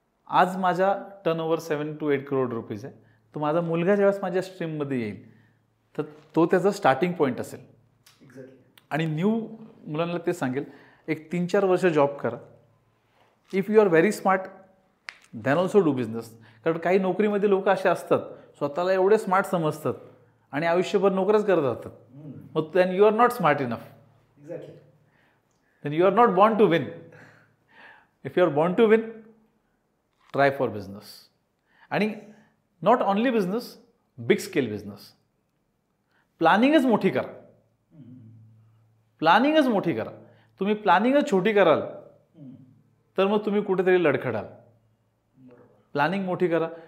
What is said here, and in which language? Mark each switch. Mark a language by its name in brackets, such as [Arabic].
[Marathi] आज माझा turnover 7 to 8 crore rupees आहे. तर माझा मुलगा ज्यावेळेस माझ्या स्ट्रीममध्ये येईल तर तो त्याचा स्टार्टिंग पॉईंट असेल. आणि न्यू मुलांना ते सांगेल एक 3-4 वर्ष जॉब करा. [English] If you are very smart than also do business. [Marathi] कारण काही नोकरीमध्ये लोक असे असतात स्वतःला एवढे स्मार्ट समजतात आणि आयुष्यभर नोकरीच करत राहतात. [English] मग then you are not smart enough. Then you are not born to win. If you are born to win try for business. [Marathi] आणि [English] Not only business, big scale business. [Marathi] प्लॅनिंगच मोठी करा. प्लॅनिंगच मोठी करा. तुम्ही प्लॅनिंगच छोटी कराल तर मग तुम्ही कुठेतरी लडखडाल. प्लॅनिंग मोठी करा.